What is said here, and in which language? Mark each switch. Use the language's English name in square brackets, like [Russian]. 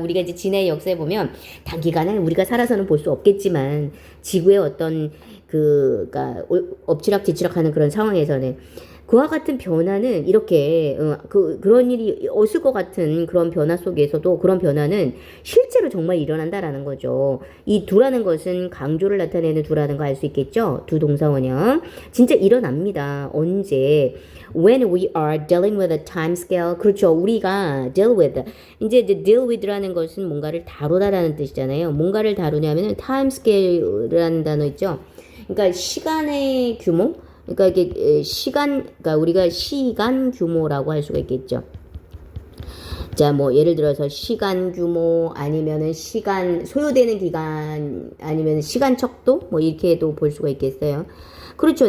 [Korean] 우리가 이제 진해의 역사에 보면 단기간에 우리가 살아서는 볼 수 없겠지만 지구의 어떤 그러니까 엎치락뒤치락하는 그런 상황에서는 그와 같은 변화는 이렇게 그런 일이 없을 것 같은 그런 변화 속에서도 그런 변화는 실제로 정말 일어난다라는 거죠. 이 두라는 것은 강조를 나타내는 두라는 거 알 수 있겠죠? 두 동사원형. 진짜 일어납니다. 언제? [English] When we are dealing with a time scale. [Korean] 그렇죠. 우리가 deal with. 이제 deal with라는 것은 뭔가를 다루다라는 뜻이잖아요. 뭔가를 다루냐면은 time scale라는 단어 있죠. 그러니까 시간의 규모. 그러니까 이게 그러니까 우리가 시간 규모라고 할 수가 있겠죠. 자, 뭐 예를 들어서 시간 규모 아니면은 시간 소요되는 기간 아니면 시간 척도 뭐 이렇게도 볼 수가 있겠어요. 그렇죠.